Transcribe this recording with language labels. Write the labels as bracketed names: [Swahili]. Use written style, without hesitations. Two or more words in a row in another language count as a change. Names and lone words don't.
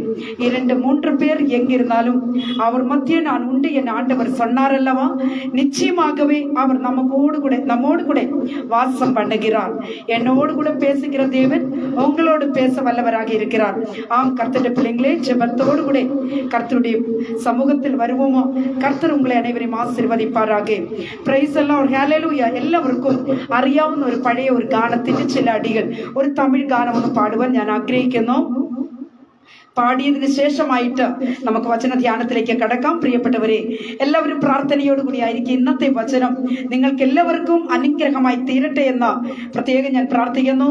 [Tamil] 2-3 பேர் எங்கிருந்தாலும் அவர் மத்திய நான் உண்டு என் ஆண்டவர் சொன்னார் அல்லவா, நிச்சயமாகவே அவர் நம்மோடு கூட வாசம் பண்ணுகிறார். என்னோடு கூட பேசுகிற தேவன் உங்களோடு பேச வல்லவராக இருக்கிறார். ஆம் கர்த்தருடைய பிள்ளைங்களே, ஜெபத்தோடு கூட கர்த்தருடைய சமூகத்தில் வருவோமா? கர்த்தர் உங்களை அனைவரையும் ஆசீர்வதிப்பாராக. பிரைஸ் எல்லாம் ஹல்லேலூயா. [Malayalam] എല്ലാവർക്കും അറിയാവുന്ന ഒരു പഴയ ഒരു ഗാനത്തിന്റെ ചില അടികൾ, ഒരു തമിഴ് ഗാനം ഒന്ന് പാടുവാൻ ഞാൻ ആഗ്രഹിക്കുന്നു. പാടിയതിന് ശേഷമായിട്ട് നമുക്ക് വചന ധ്യാനത്തിലേക്ക് കടക്കാം. പ്രിയപ്പെട്ടവരെ, എല്ലാവരും പ്രാർത്ഥനയോടുകൂടി ആയിരിക്കും. ഇന്നത്തെ വചനം നിങ്ങൾക്ക് എല്ലാവർക്കും അനുഗ്രഹമായി തീരട്ടെ എന്ന് പ്രത്യേകം ഞാൻ പ്രാർത്ഥിക്കുന്നു.